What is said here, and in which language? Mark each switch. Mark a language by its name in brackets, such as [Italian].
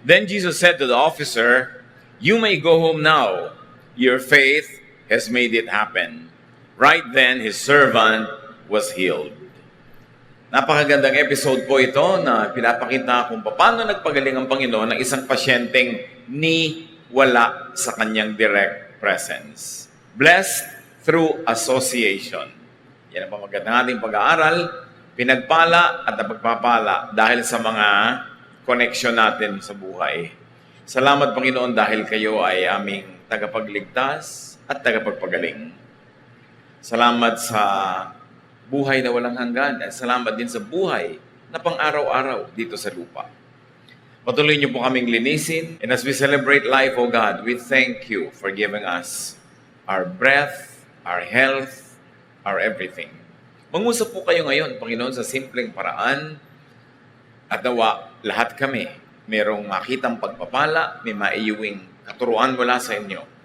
[English] Then Jesus said to the officer, "You may go home now. Your faith has made it happen." Right then, his servant was healed. [Filipino] Napakagandang episode po ito na pinapakita kung paano nagpagaling ang Panginoon ng isang pasyenteng ni wala sa kanyang direct presence. [English] Blessed through association. [Filipino] Yan ang pamagandang ating pag-aaral, pinagpala at napagpapala dahil sa mga connection natin sa buhay. Salamat Panginoon dahil kayo ay aming tagapagligtas at tagapagpagaling. Salamat sa buhay na walang hanggan at salamat din sa buhay na pang-araw-araw dito sa lupa. Patuloy niyo po kaming linisin, [English] and as we celebrate life, O God, we thank you for giving us our breath, our health, our everything. [Filipino] Mangusap po kayo ngayon, Panginoon, sa simpleng paraan at nawa lahat kami merong makitang pagpapala, may maiuwing katuruan mula sa inyo.